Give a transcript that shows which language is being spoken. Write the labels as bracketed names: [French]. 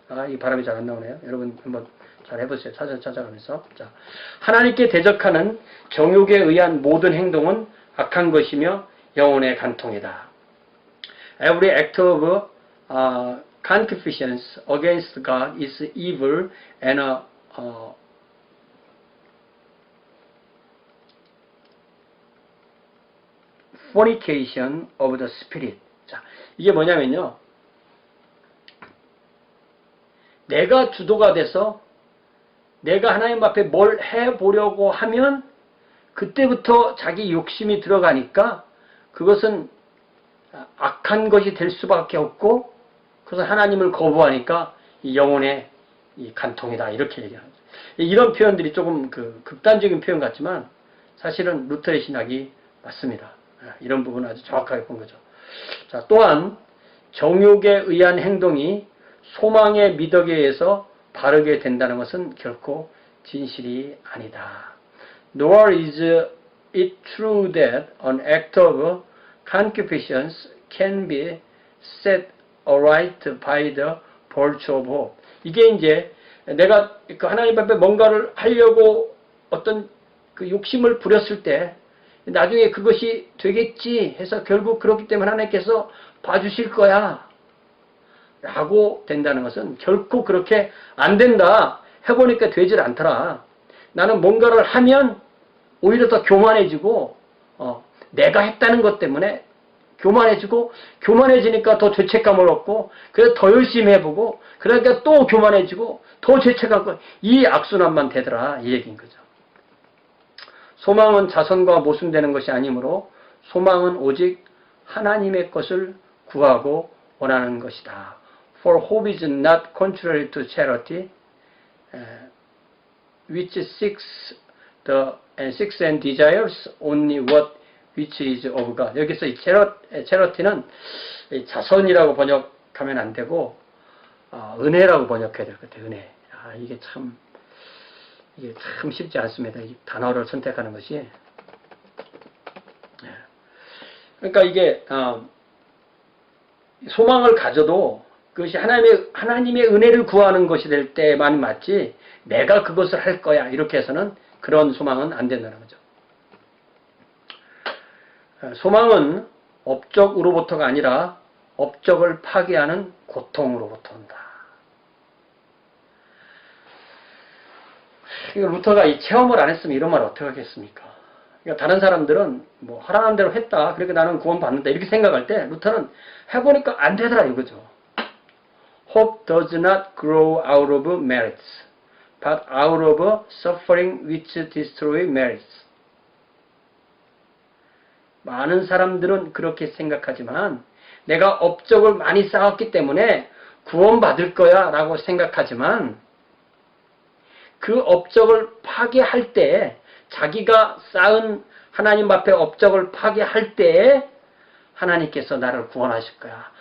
[Korean] 이 발음이 잘 안 나오네요. 여러분 한번 잘 해보세요. 찾아가면서. 자, 하나님께 대적하는 정욕에 의한 모든 행동은 악한 것이며 영혼의 간통이다. [English] Every act of concupiscence against God is evil and a fornication of the spirit. [Korean] 자, 이게 뭐냐면요. 내가 주도가 돼서 내가 하나님 앞에 뭘 해보려고 하면 그때부터 자기 욕심이 들어가니까 그것은 악한 것이 될 수밖에 없고 그래서 하나님을 거부하니까 이 영혼의 이 간통이다. 이렇게 얘기하는 거죠. 이런 표현들이 조금 극단적인 표현 같지만 사실은 루터의 신학이 맞습니다. 이런 부분을 아주 정확하게 본 거죠. 자, 또한 정욕에 의한 행동이 소망의 미덕에 의해서 바르게 된다는 것은 결코 진실이 아니다. [English] Nor is it true that an act of concupiscence can be set aright by the virtue of hope. [Korean] 이게 이제 내가 그 하나님 앞에 뭔가를 하려고 어떤 그 욕심을 부렸을 때 나중에 그것이 되겠지 해서 결국 그렇기 때문에 하나님께서 봐주실 거야. 라고 된다는 것은 결코 그렇게 안 된다. 해보니까 되질 않더라. 나는 뭔가를 하면 오히려 더 교만해지고 내가 했다는 것 때문에 교만해지고 교만해지니까 더 죄책감을 얻고 그래서 더 열심히 해보고 그러니까 또 교만해지고 더 죄책감 얻고 이 악순환만 되더라 이 얘기인 거죠. 소망은 자선과 모순되는 것이 아니므로 소망은 오직 하나님의 것을 구하고 원하는 것이다. [English] For hope is not contrary to charity, which seeks and desires only what which is of God. [Korean] 여기서 이 charity는 자선이라고 번역하면 안 되고 은혜라고 번역해야 될 것 같아요. 은혜. 이게 참 쉽지 않습니다. 이 단어를 선택하는 것이. 그러니까 이게 소망을 가져도 그것이 하나님의 은혜를 구하는 것이 될 때만 맞지 내가 그것을 할 거야 이렇게 해서는 그런 소망은 안 된다는 거죠. 소망은 업적으로부터가 아니라 업적을 파괴하는 고통으로부터 온다. 루터가 이 체험을 안 했으면 이런 말 어떻게 하겠습니까? 그러니까 다른 사람들은 뭐 하라는 대로 했다. 그러니까 나는 구원 받는다. 이렇게 생각할 때 루터는 해보니까 안 되더라 이거죠. [English] Hope does not grow out of merits, but out of suffering which destroy merits. [Korean] 많은 사람들은 그렇게 생각하지만 내가 업적을 많이 쌓았기 때문에 구원받을 거야 라고 생각하지만 그 업적을 파괴할 때 자기가 쌓은 하나님 앞에 업적을 파괴할 때 하나님께서 나를 구원하실 거야.